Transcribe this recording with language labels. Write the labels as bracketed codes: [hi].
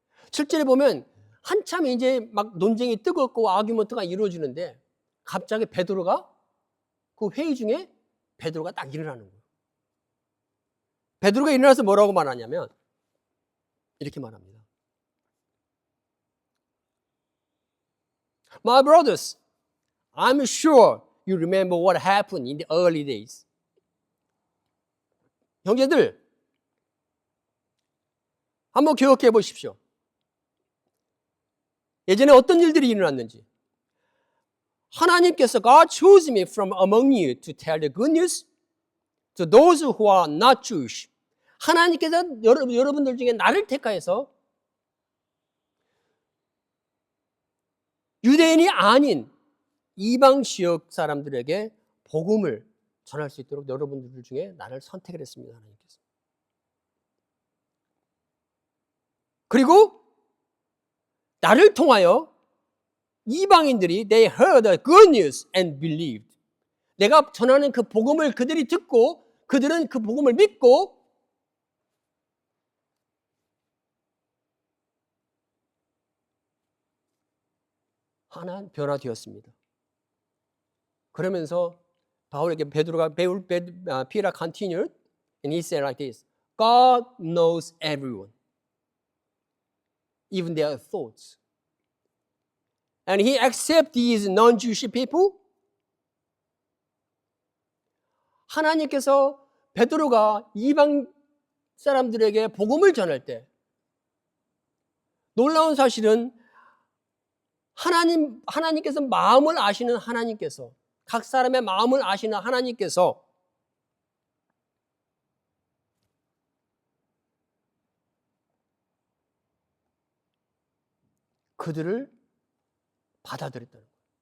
[ko] 7절에 보면 한참 이제 막 논쟁이 뜨겁고 아규먼트가 이루어지는데 갑자기 베드로가 그 회의 중에 베드로가 딱 일어나는 거예요. 베드로가 일어나서 뭐라고 말하냐면 이렇게 말합니다. [en] My brothers, I'm sure you remember what happened in the early days. [ko] 형제들, 한번 기억해 보십시오. 예전에 어떤 일들이 일어났는지. 하나님께서 [en] God chose me from among you to tell the good news to those who are not Jewish. [ko] 하나님께서 여러분들 중에 나를 택하여서 유대인이 아닌 이방 지역 사람들에게 복음을 전할 수 있도록 여러분들 중에 나를 선택을 했습니다. 하나님께서. 그리고 나를 통하여 이방인들이 [en] they heard the good news and believed. [ko] 내가 전하는 그 복음을 그들이 듣고 그들은 그 복음을 믿고 하나 변화되었습니다. 그러면서 바울에게 [en] Peter continued and he said like this. God knows everyone, even their thoughts. And he accepts these non-Jewish people. [ko] 하나님께서 베드로가 이방 사람들에게 복음을 전할 때 놀라운 사실은 하나님께서 마음을 아시는 하나님께서 각 사람의 마음을 아시는 하나님께서 그들을 받아들였다는 거예요.